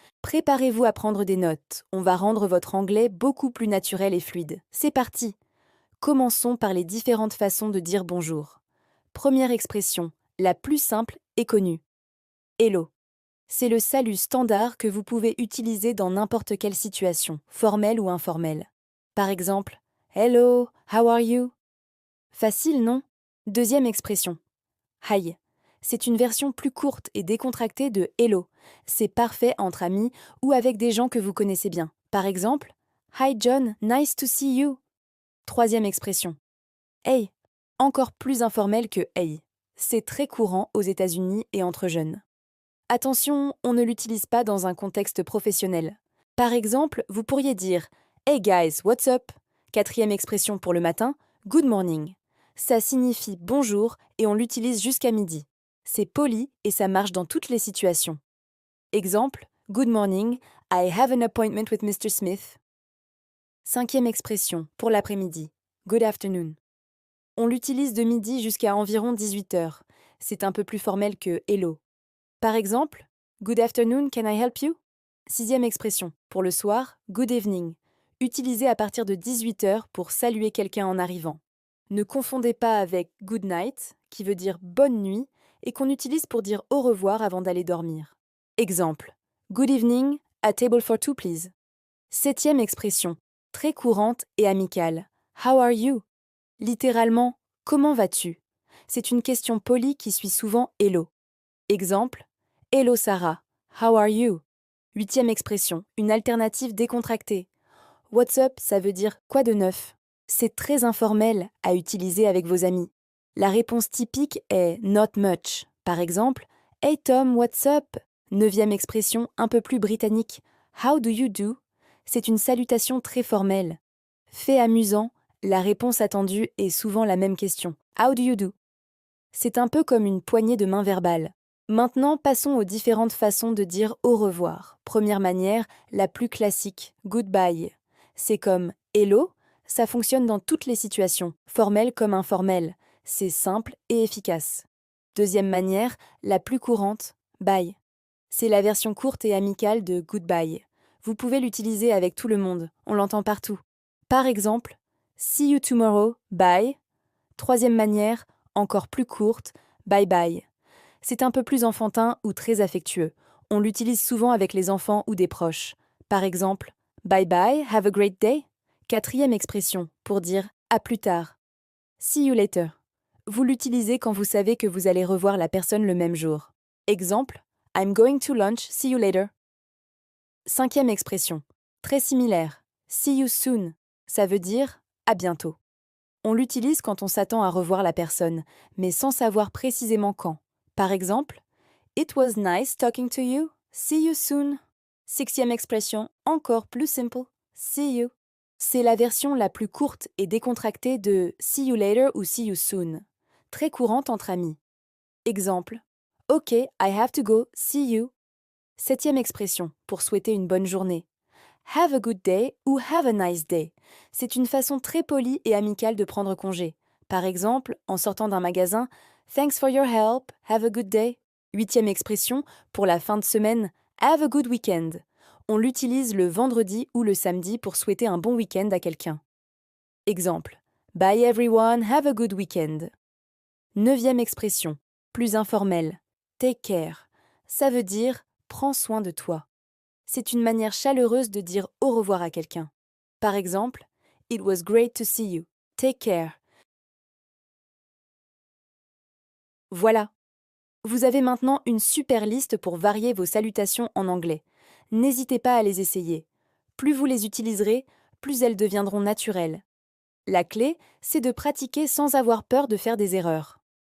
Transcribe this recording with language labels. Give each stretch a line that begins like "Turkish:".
French: Préparez-vous à prendre des notes. On va rendre votre anglais beaucoup plus naturel et fluide. C'est parti! Commençons par les différentes façons de dire bonjour. Première expression, la plus simple et connue. Hello. C'est le salut standard que vous pouvez utiliser dans n'importe quelle situation, formelle ou informelle. Par exemple,
English: Hello, how are you?
French: Facile, non? Deuxième expression. Hi. C'est une version plus courte et décontractée de Hello. C'est parfait entre amis ou avec des gens que vous connaissez bien. Par exemple,
English: Hi John, nice to see you.
French: Troisième expression. Hey. Encore plus informel que Hey. C'est très courant aux États-Unis et entre jeunes. Attention, on ne l'utilise pas dans un contexte professionnel. Par exemple, vous pourriez dire
English: Hey guys, what's up?
French: Quatrième expression pour le matin,
English: Good morning.
French: Ça signifie bonjour et on l'utilise jusqu'à midi. C'est poli et ça marche dans toutes les situations. Exemple,
English: Good morning, I have an appointment with Mr. Smith.
French: Cinquième expression pour l'après-midi,
English: Good afternoon.
French: On l'utilise de midi jusqu'à environ 18 heures. C'est un peu plus formel que Hello. Par exemple,
English: Good afternoon, can I help you?
French: Sixième expression, pour le soir,
English: Good evening,
French: utilisé à partir de 18 heures pour saluer quelqu'un en arrivant. Ne confondez pas avec
English: Good night,
French: qui veut dire bonne nuit, et qu'on utilise pour dire au revoir avant d'aller dormir. Exemple,
English: Good evening, a table for two please.
French: Septième expression, très courante et amicale,
English: How are you?
French: Littéralement, comment vas-tu? C'est une question polie qui suit souvent Hello. Exemple,
English: Hello Sarah, how are you?
French: Huitième expression, une alternative décontractée.
English: What's up,
French: ça veut dire quoi de neuf? C'est très informel à utiliser avec vos amis. La réponse typique est
English: not much.
French: Par exemple,
English: Hey Tom, what's up?
French: Neuvième expression, un peu plus britannique.
English: How do you do?
French: C'est une salutation très formelle. Fait amusant, la réponse attendue est souvent la même question.
English: How do you do?
French: C'est un peu comme une poignée de main verbale. Maintenant, passons aux différentes façons de dire au revoir. Première manière, la plus classique, goodbye. C'est comme hello, ça fonctionne dans toutes les situations, formelles comme informelles. C'est simple et efficace. Deuxième manière, la plus courante, bye. C'est la version courte et amicale de goodbye. Vous pouvez l'utiliser avec tout le monde, on l'entend partout. Par exemple,
English: see you tomorrow, bye.
French: Troisième manière, encore plus courte,
English: bye bye.
French: C'est un peu plus enfantin ou très affectueux. On l'utilise souvent avec les enfants ou des proches. Par exemple,
English: bye bye, have a great day.
French: Quatrième expression, pour dire à plus tard.
English: See you later.
French: Vous l'utilisez quand vous savez que vous allez revoir la personne le même jour. Exemple,
English: I'm going to lunch, see you later.
French: Cinquième expression, très similaire.
English: See you soon.
French: Ça veut dire à bientôt. On l'utilise quand on s'attend à revoir la personne, mais sans savoir précisément quand. Par exemple,
English: It was nice talking to you. See you soon.
French: Sixième expression, encore plus simple.
English: See you.
French: C'est la version la plus courte et décontractée de
English: see you later
French: ou
English: see you soon.
French: Très courante entre amis. Exemple,
English: OK, I have to go. See you.
French: Septième expression, pour souhaiter une bonne journée.
English: Have a good day ou have a nice day.
French: C'est une façon très polie et amicale de prendre congé. Par exemple, en sortant d'un magasin,
English: Thanks for your help, have a good day.
French: Huitième expression, pour la fin de semaine,
English: Have a good weekend.
French: On l'utilise le vendredi ou le samedi pour souhaiter un bon week-end à quelqu'un. Exemple,
English: Bye everyone, have a good weekend.
French: Neuvième expression, plus informelle,
English: Take care.
French: Ça veut dire Prends soin de toi. C'est une manière chaleureuse de dire au revoir à quelqu'un. Par exemple,
English: It was great to see you. Take care.
French: Voilà. Vous avez maintenant une super liste pour varier vos salutations en anglais. N'hésitez pas à les essayer. Plus vous les utiliserez, plus elles deviendront naturelles. La clé, c'est de pratiquer sans avoir peur de faire des erreurs.